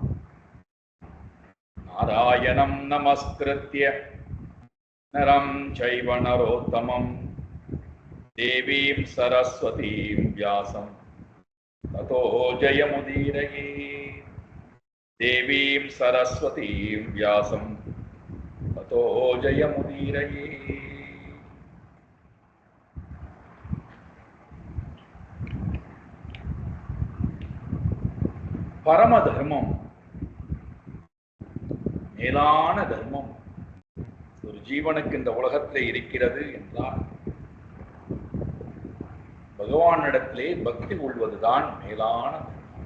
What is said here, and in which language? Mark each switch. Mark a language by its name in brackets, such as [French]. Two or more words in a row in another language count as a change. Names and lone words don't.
[Sanskrit] नारायणं नमस्कृत्य नरं चैव नरोत्तमं देवीं सरस्वतीं व्यासं ततो जयमुदीरये। देवीं सरस्वतीं व्यासं ततो जयमुदीरये। [Tamil] பரம தர்மம், மேலான தர்மம் ஒரு ஜீவனுக்கு இந்த உலகத்திலே இருக்கிறது என்றால் பகவானிடத்திலே பக்தி கொள்வதுதான் மேலான தர்மம்.